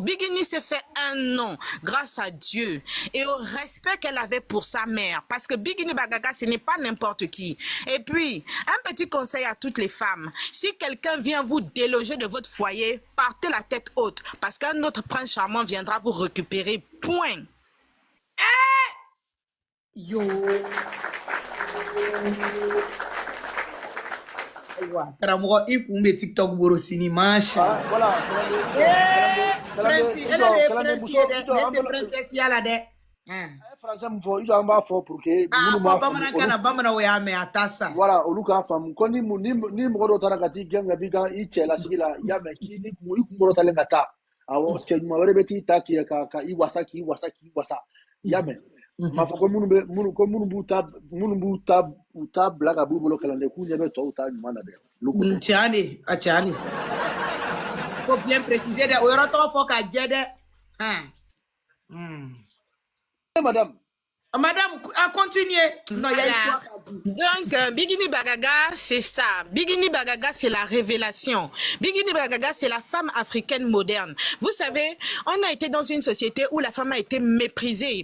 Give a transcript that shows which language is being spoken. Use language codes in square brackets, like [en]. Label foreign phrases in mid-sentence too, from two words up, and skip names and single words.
[fr] Bigini s'est fait un nom grâce à Dieu et au respect qu'elle avait pour sa mère. Parce que Bigini Bagaga, ce n'est pas n'importe qui. Et puis, un petit conseil à toutes les femmes. Si quelqu'un vient vous déloger de votre foyer, partez la tête haute. Parce qu'un autre prince charmant viendra vous récupérer. Point. Yo. [bm] Karamɔgɔ i kun bɛ TikTok borosini masha. [fr] Voilà. [bm] Prince, [fr] elle est prince [bm] ye dɛ, ne tɛ princesse ya la dɛ. Français mun fɔ, i an b'a fɔ [fr] pour que [bm] minnu b'a faamu. Bamanankan na bamananw y'a mɛn a ta sa. Voilà, olu k'a faamu. Ko ni mɔgɔ dɔ taara ka t'i gɛn ka b'i ka i cɛ lasigi la, i y'a mɛn k'i i kun kɔrɔtalen ka taa. Awɔ, cɛ ɲuman wɛrɛ bɛ t'i ta ka i wasa. I y'a mɛn. M'a fɔ ko minnu b'u ta bila ka b'u bolo kalanden k'u ɲɛ bɛ tɔw ta ɲuman na dɛ. Tiɲɛ de. [fr] Faut bien préciser [bm] dɛ, o yɔrɔ tɔgɔ fɔ ka jɛ dɛ. [fr] Madame, à continuer. Non, voilà. Donc, Bigini Bagaga, c'est ça. Bigini Bagaga, c'est la révélation. Bigini Bagaga, c'est la femme africaine moderne. Vous savez, on a été dans une société où la femme a été méprisée.